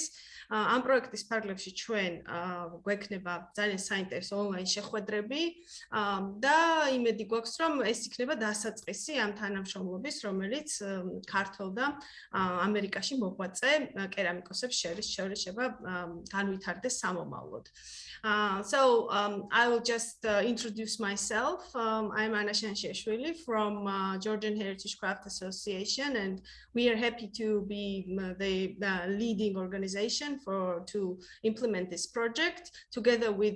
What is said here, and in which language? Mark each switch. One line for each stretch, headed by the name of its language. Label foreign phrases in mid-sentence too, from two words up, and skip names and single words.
Georgian: ამ პროექტის ფარგლებში ჩვენ გვექნება ძალიან საინტერესო ონლაინ შეხვედრები და იმედი გვაქვს, რომ ეს იქნება დასაწყისი ამ თანამშრომლობის, რომელიც ქართულ და ამერიკაში მოღვაწე კერამიკოსებს შერეშება განვითარდეს სამომავლოდ.
English: So I will just introduce myself. I'm Anna Shansheshvili from Georgian Heritage Craft Association, and we are happy to be the leading organization to implement this project together with